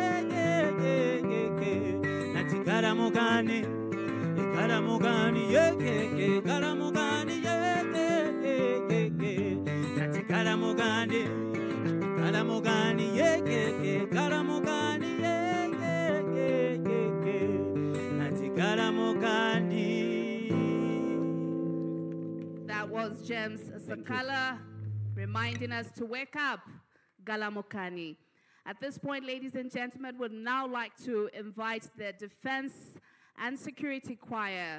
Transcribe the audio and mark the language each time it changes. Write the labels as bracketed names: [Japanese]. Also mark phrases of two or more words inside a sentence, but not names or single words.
[Nyanja] nati karamogani karamogani karamogani nati karamogani karamogani karamogani nati karamogani. [English] That was James Sakala reminding us to wake up, Galamokani. At this point, ladies and gentlemen, would now like to invite the Defense and Security Choir.